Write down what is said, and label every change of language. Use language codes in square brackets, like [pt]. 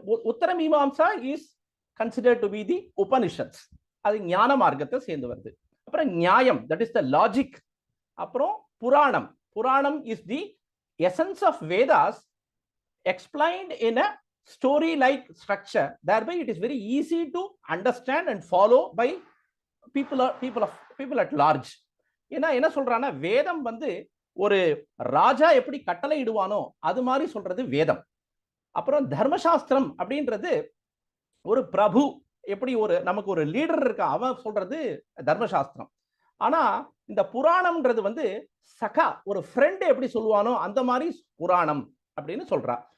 [en] Uttara Mimamsa is considered to be the Upanishads, [ta] அது ஞான மார்க்கத்தை சேர்ந்து வருது. அப்புறம் நியாயம், [en] That is the logic. அப்புறம் புராணம், புராணம் is the essence of Vedas explained in a story like structure, thereby it is very easy to understand and follow by people at large. [ta] ஏன்னா என்ன சொல்றானா, வேதம் வந்து ஒரு ராஜா எப்படி கட்டளை இடுவானோ அது மாதிரி சொல்றது வேதம். அப்புறம் தர்மசாஸ்திரம் அப்படின்றது ஒரு பிரபு எப்படி ஒரு நமக்கு ஒரு லீடர் இருக்கா அவன் சொல்றது தர்மசாஸ்திரம். ஆனா இந்த புராணம்ன்றது வந்து சகா ஒரு ஃப்ரெண்ட் எப்படி சொல்லுவானோ அந்த மாதிரி புராணம் அப்படின்னு சொல்றா.